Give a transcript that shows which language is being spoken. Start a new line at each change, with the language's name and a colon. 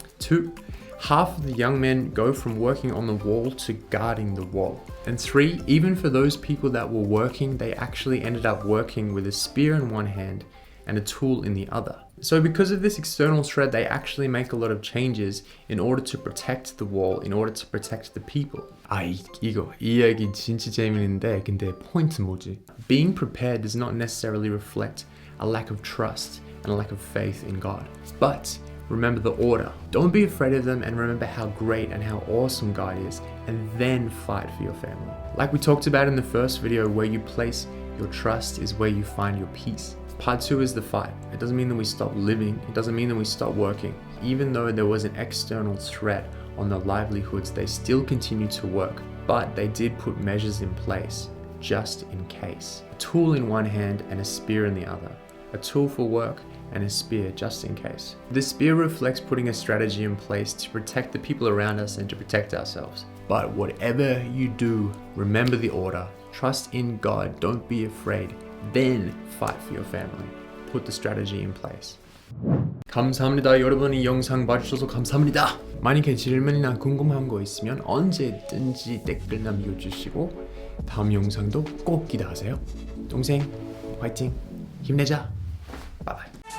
English: Two, half of the young men go from working on the wall to guarding the wall. And three, even for those people that were working, they actually ended up working with a spear in one hand and a tool in the other. So because of this external threat, they actually make a lot of changes in order to protect the wall, in order to protect the people.
Korean: 이 얘기 진짜 재밌는데 근데 포인트 뭐지?
English: Being prepared does not necessarily reflect a lack of trust and a lack of faith in God. But remember the order. Don't be afraid of them and remember how great and how awesome God is, and then fight for your family. Like we talked about in the first video, where you place your trust is where you find your peace. Part 2 is the fight. It doesn't mean that we stop living. It doesn't mean that we stop working. Even though there was an external threat on their livelihoods, they still continue to work. But they did put measures in place, just in case. A tool in one hand and a spear in the other. A tool for work and a spear just in case. The spear reflects putting a strategy in place to protect the people around us and to protect ourselves. But whatever you do, remember the order. Trust in God. Don't be afraid. Then fight for your family. Put the strategy in place.
Korean: 감사합니다. 여러분이 영상 봐주셔서 감사합니다. 만약에 질문이나 궁금한 거 있으면 언제든지 댓글 남겨주시고 다음 영상도 꼭 기대하세요. 동생 화이팅! 힘내자! 바이바이.